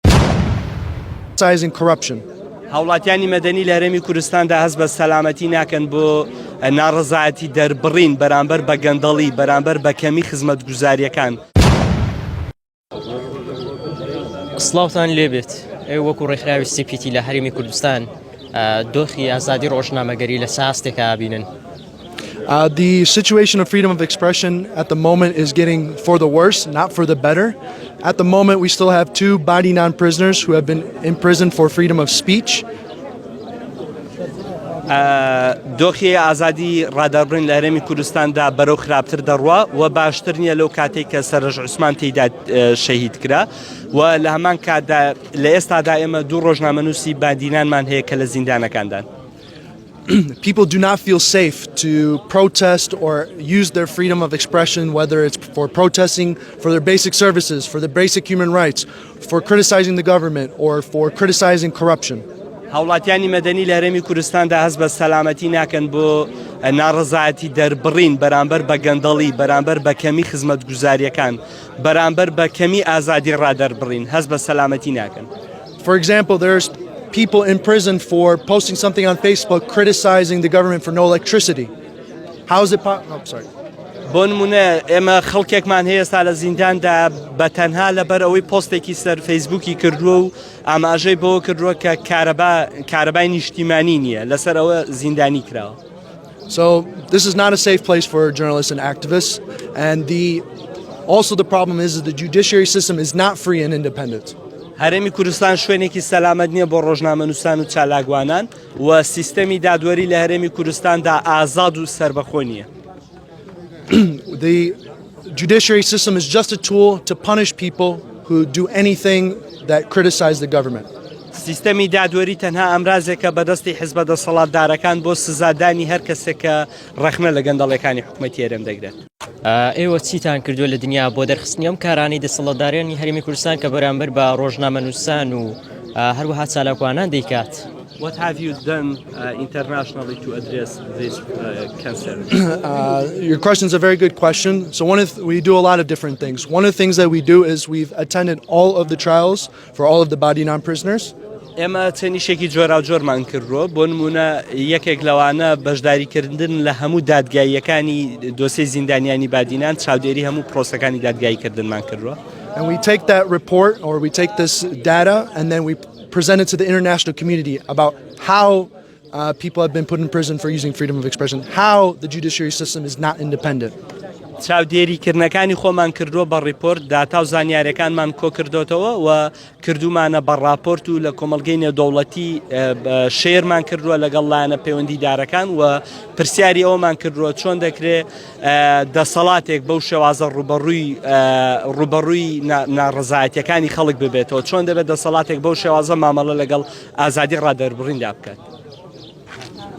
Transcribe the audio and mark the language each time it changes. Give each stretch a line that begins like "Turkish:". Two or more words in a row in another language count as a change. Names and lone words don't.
Central Kurdish: هاوڵاتیانی مەدەنی لە هەرێمی کوردستاندا هەست بە سەلامەتی ناکەن بۆ ناڕەزایەتی دەربڕین بەرامبەر بە گەندەڵی بەرامبەر بە کەمی خزمەتگوزاریەکان. سڵاوتان لێبێت ئێوە وەکو ڕێکخراوی سیپیتی لە هەرێمی کوردستان دۆخی ئازادی ڕۆژنامەگەری لە ساستێکا بینن.
English: The situation of freedom of expression at the moment is getting for the worse, not for the better. At the moment, we still have 2 Badinan prisoners who have been imprisoned for freedom of speech.
Central Kurdish: دۆخی ئازادی ڕادەبرین لە هەرێمی کوردستاندا بەرەو خراپتر دەڕوا و باشتر نییە لەو کاتێک کە سەرۆژ عوسمان تێیدا شەهید کرا و لە هەمان کاتدا لە ئێستادا ئێمە 2 ڕۆژنامەنووسی بادینانمان هەیە کە لە زیندانەکاندان.
English: People do not feel safe to protest or use their freedom of expression, whether it's for protesting for their basic services, for their basic human rights, for criticizing the government, or for criticizing corruption.
Central Kurdish: هاوڵاتیانی مەدەنی لە هەرێمی کوردستاندا هەست بە سەلامەتی ناکەن بۆ ناڕەزایەتی دەربڕین بەرامبەر بە گەندەڵی بەرامبەر بە کەمی خزمەتگوزاریەکان بەرامبەر بە کەمی ئازادی ڕادەربڕین هەست بە سەلامەتی ناکەن.
English: For example, there's people in prison for posting something on Facebook criticizing the government for no electricity. How is it possible? Oh, sorry.
Central Kurdish: بۆ نمونە ئێمە خەڵکێکمان هەیە ئێستا لە زینداندا بە تەنها لەبەر ئەوەی پۆستێکی سەر فەیسبووکی کردووە و ئاماژەی بەوە کردووە کە کارەبای نیشتیمانی نییە لەسەر ئەوە زیندانی کراوە.
English: So this is not a safe place for journalists and activists, and also the problem is that the judiciary system is not free and independent.
Central Kurdish: هەرێمی کوردستان شوێنێکی سەلامەت نییە بۆ ڕۆژنامەنووسان و چالاکوانان و سیستەمی دادوەری لە هەرێمی کوردستاندا ئازاد و سربەخۆ نییە.
English: The judiciary system is just a tool to punish people who do anything that criticize the government. سیستەمی دادوەری تەنها ئەمرازێکە بەدەستی حیزبە دەسەڵاتدارەکان بۆ سزادانی هەر کەسێک کە ڕەخنە لە گەندەڵەکانی حکوومەتی هەرێم دەگرێت.
Central Kurdish: ئێوە چیتان کردووە لە دنیا بۆ دەرخستنی ئەم کارانی دەسەڵاتدارانی هەرێمی کوردستان کە بەرامبەر بە ڕۆژنامەنووسان و هەروەها چالاکوانان دەیکات؟
English: What have you done internationally to address this concern? Your question is a very good question. So we do a lot of different things. One of the things that we do is we've attended all of the trials for all of the Badinan prisoners.
Central Kurdish: ئێمە چەندیشێکی جۆرا و جۆرمان کردووە بۆ نمونە یەکێک لەوانە بەشداریکردن لە هەموو دادگاییەکانی دۆسیی زیندانیانی بادینان چاودێری هەموو پرۆسەکانی دادگاییکردنمان کردووە.
English: And we take that report or we take this data and then we present it to the international community about how people have been put in prison for using freedom of expression, how the judiciary system is not independent.
Central Kurdish: چاودێریکردنەکانی خۆمان کردووە بە ڕیپۆرت داتا و زانیاریەکانمان کۆ کردوتەوە و کردومانە بە ڕاپۆرت و لە کۆمەڵگەی نێودەوڵەتی شێرمان کردووە لەگەڵ لایەنە پەیوەندیدارەکان و پرسیاری ئەومان کردووە چۆن دەکرێت دەسەڵاتێک بەو شێوازە ڕوبەڕووی ناڕەزایەتیەکانی خەڵک ببێتەوە چۆن دەبێت دەسەڵاتێک بەو شێوازە مامەڵە لەگەڵ ئازادی ڕادەربڕیندا بکات.